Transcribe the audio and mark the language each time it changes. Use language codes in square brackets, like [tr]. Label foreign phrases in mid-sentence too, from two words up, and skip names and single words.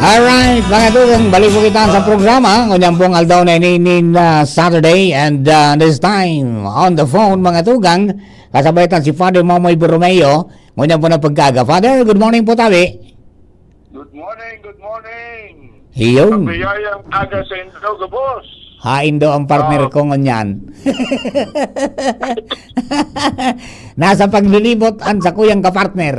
[bik] Alright, mga tugang, balik po kita sa programa. Ngunyan pong aldaw na inin [en] Saturday and this time on the phone, [bik] mga tugang, kasabaytan si Father Mamoy Borromeo. Ngunyan po na pagkaga. [en] Father, good morning [bik] po tabi. [en] Good morning, good morning. [bik] Iyon. Pabiyayang aga sa Indo, boss. Hain daw ang partner ko ngunyan. Nasa paglilibot ang sa kuyang kapartner.